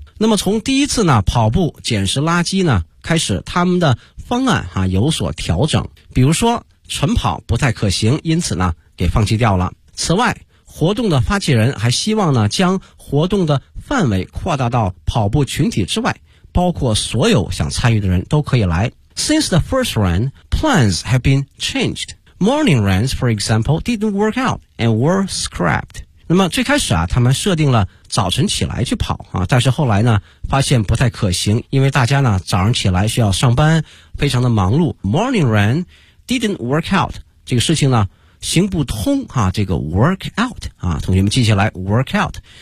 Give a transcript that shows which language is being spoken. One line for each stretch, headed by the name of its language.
Chinese: 那么从第一次呢跑步捡拾垃圾呢开始他们的方案啊有所调整。比如说晨跑不太可行因此呢给放弃掉了。此外活动的发起人还希望呢将活动的范围扩大到跑步群体之外包括所有想参与的人都可以来。
English: Since the first run, plans have been changed. Morning runs, for example, didn't work out and were scrapped.
Chinese: 那么最开始啊他们设定了早晨起来去跑啊但是后来呢发现不太可行因为大家呢早上起来需要上班非常的忙碌。
English: Morning run didn't work out,
Chinese: 这个事情呢行不通啊这个 work out, 啊同学们记下来 work out。